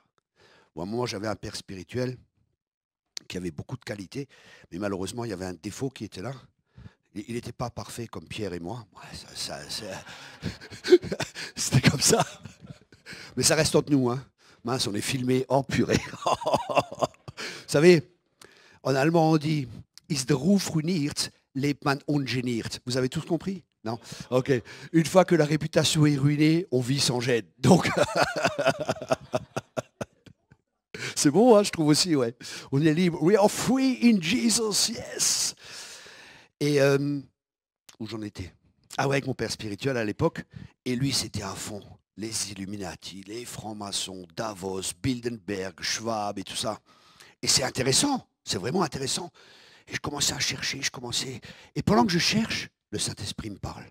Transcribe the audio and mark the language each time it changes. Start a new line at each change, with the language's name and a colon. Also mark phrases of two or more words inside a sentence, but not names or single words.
French: Bon, à un moment, j'avais un père spirituel qui avait beaucoup de qualités, mais malheureusement, il y avait un défaut qui était là. Il n'était pas parfait comme Pierre et moi. Ouais, c'était comme ça. Mais ça reste entre nous. Hein. Mince, on est filmé en purée. Vous savez, en allemand, on dit «
German: Ist der Ruf ruiniert, lebt man ungeniert ».
French: Vous avez tous compris? Non? Ok. Une fois que la réputation est ruinée, on vit sans gêne. Donc, c'est bon, hein, je trouve aussi, ouais. On est libre.
English: We are free in Jesus, yes.
French: Et où j'en étais? Ah ouais, avec mon père spirituel à l'époque. Et lui, c'était à fond. Les Illuminati, les francs-maçons, Davos, Bilderberg, Schwab et tout ça. Et c'est intéressant. C'est vraiment intéressant. Et je commençais à chercher, Et pendant que je cherche, le Saint-Esprit me parle.